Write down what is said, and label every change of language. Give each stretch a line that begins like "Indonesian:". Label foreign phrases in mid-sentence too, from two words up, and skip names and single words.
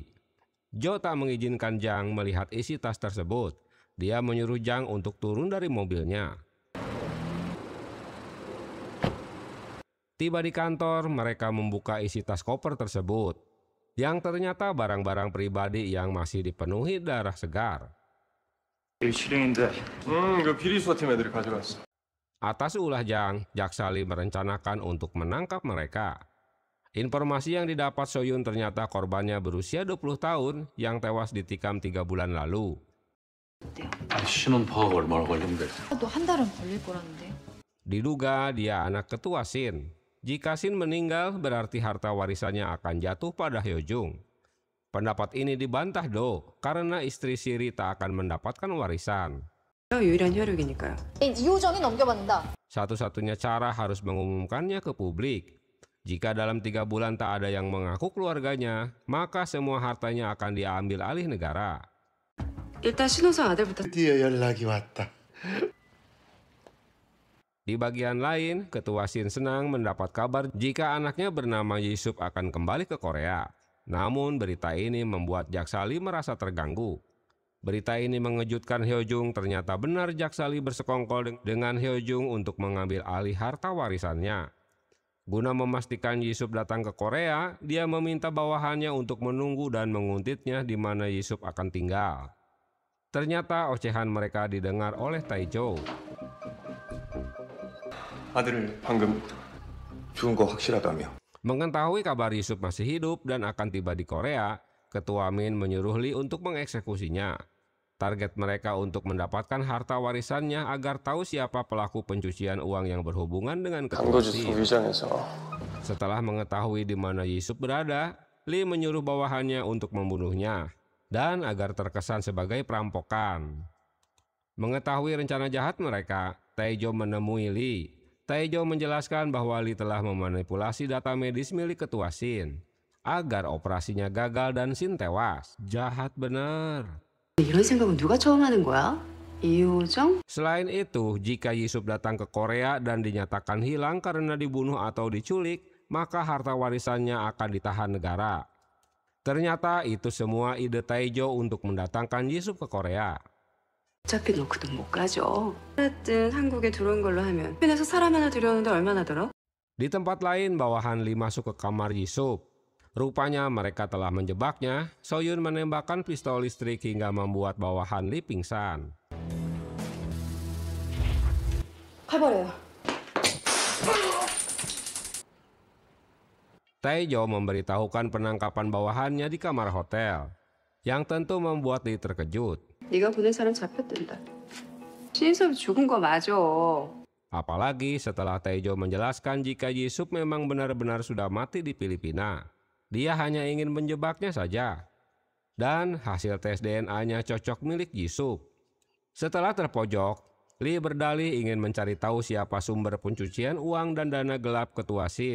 Indonesian: Jo tak mengizinkan Jang melihat isi tas tersebut. Dia menyuruh Jang untuk turun dari mobilnya. Tiba di kantor, mereka membuka isi tas koper tersebut, yang ternyata barang-barang pribadi yang masih dipenuhi darah segar.
Korean: 실행인데, 그 비리수사팀 애들이 가져갔어.
Indonesian: Atas ulah Jang, jaksa Lee merencanakan untuk menangkap mereka. Informasi yang didapat So-yun ternyata korbannya berusia 20 tahun yang tewas ditikam 3 bulan lalu.
Korean: 신원 파악 얼마나 걸린대? 또 한 달은 걸릴 거라는데.
Indonesian: Diduga dia anak Ketua Shin. Jika Shin meninggal, berarti harta warisannya akan jatuh pada Hyo-jung. Pendapat ini dibantah Do karena istri siri tak akan mendapatkan warisan.
Korean: 유일한 혈육이니까요. 이호정이 넘겨받는다.
Indonesian: Satu-satunya cara harus mengumumkannya ke publik. Jika dalam 3 bulan tak ada yang mengaku keluarganya, maka semua hartanya akan diambil alih negara.
Korean: 일단 신호성 아들부터. 드디어 연락이 왔다.
Indonesian: Di bagian lain, Ketua Shin senang mendapat kabar jika anaknya bernama Yi-sup akan kembali ke Korea. Namun berita ini membuat jaksa Lee merasa terganggu. Berita ini mengejutkan Hyo-jung, ternyata benar jaksa Lee bersekongkol dengan Hyo-jung untuk mengambil alih harta warisannya. Guna memastikan Yi-sup datang ke Korea, dia meminta bawahannya untuk menunggu dan menguntitnya di mana Yi-sup akan tinggal. Ternyata ocehan mereka didengar oleh Tae-jo.
Korean: 아들을 방금 죽은 거 확실하다며.
Indonesian: Mengetahui kabar Yi-sup masih hidup dan akan tiba di Korea, Ketua Min menyuruh Lee untuk mengeksekusinya. Target mereka untuk mendapatkan harta warisannya agar tahu siapa pelaku pencucian uang yang berhubungan dengan Ketua Shin. Setelah mengetahui di mana Yi-sup berada, Lee menyuruh bawahannya untuk membunuhnya dan agar terkesan sebagai perampokan. Mengetahui rencana jahat mereka, Tae-jo menemui Lee. Taejo menjelaskan bahwa Lee telah memanipulasi data medis milik ketua Shin agar operasinya gagal dan Shin tewas. Jahat bener.
Korean: 이런 생각은 누가 처음 하는 거야? 이효정?
Indonesian: Selain itu, jika Yisup datang ke Korea dan dinyatakan hilang karena dibunuh atau diculik, maka harta warisannya akan ditahan negara. Ternyata itu semua ide Taejo untuk mendatangkan Yisup ke Korea.
Korean: 어차피 너 그 돈 못 가져. 하여튼 한국에 들어온 걸로 하면 필리핀에서 사람 하나 들여오는데 얼마나 들어?
Indonesian: Di tempat lain, bawahan Lee masuk ke kamar Yisup. Rupanya mereka telah menjebaknya. Soyun menembakkan pistol listrik hingga membuat bawahan Lee pingsan.
Korean: 가버려요.
Indonesian: Taejo memberitahukan penangkapan bawahannya di kamar hotel, yang tentu membuat Lee terkejut.
Korean: 네가 보낸 사람 잡혔댄다. 신섭이 죽은 거 맞아.
Indonesian: Apalagi setelah Taejo menjelaskan jika Yisup memang benar-benar sudah mati di Filipina. Dia hanya ingin menjebaknya saja. Dan hasil tes DNA-nya cocok milik Yisup. Setelah terpojok, Lee berdalih ingin mencari tahu siapa sumber pencucian uang dan dana gelap ketua Shin.